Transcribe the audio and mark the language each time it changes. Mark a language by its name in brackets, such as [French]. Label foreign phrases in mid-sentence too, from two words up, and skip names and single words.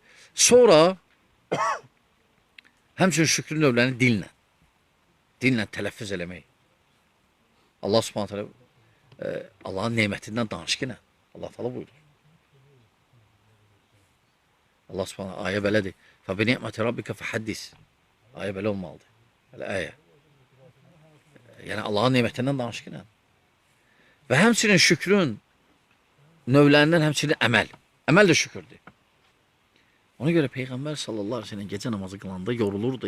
[Azerbaijani] Sonra həmçinin şükrün növlərini dinlə tələffüz eləmək. [Arabic] الله سبحانه تعالى [Azerbaijani] Allahın nemətindən danış ki, nə? [Arabic] الله تعالى [Azerbaijani] buyurur. [Arabic] الله سبحانه [Azerbaijani] ayə belədir. [Arabic] فَبِنِعْمَةِ رَبِّكَ فَحَدِّسِ [Azerbaijani] Ayə belə olmalıdır. Əl-Əyə. Yəni Allahın nemətindən danış ki, nə? Və həmçinin şükrün növlərindən həmçinin əməl. Əməl də şükürdür. Ona görə Peyğəmbər [Arabic] صلى الله عليه وسلم [Azerbaijani] gecə namazı qılanda yorulurdu.